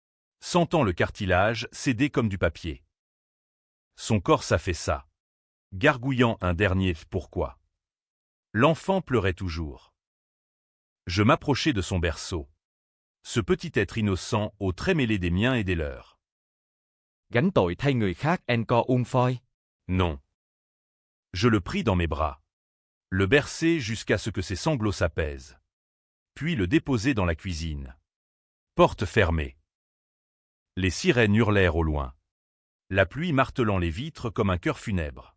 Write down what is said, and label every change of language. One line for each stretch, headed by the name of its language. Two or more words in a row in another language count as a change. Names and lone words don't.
French: Sentant le cartilage céder comme du papier. Son corps s'affaissa, gargouillant un dernier « pourquoi ». L'enfant pleurait toujours. Je m'approchai de son berceau. Ce petit être innocent aux traits mêlés des miens et des leurs.
Vietnamese: Gánh tội thay người khác
French: encore une fois. Non. Je le pris dans mes bras. Le bercer jusqu'à ce que ses sanglots s'apaisent. Puis le déposer dans la cuisine. Porte fermée. Les sirènes hurlèrent au loin. La pluie martelant les vitres comme un cœur funèbre.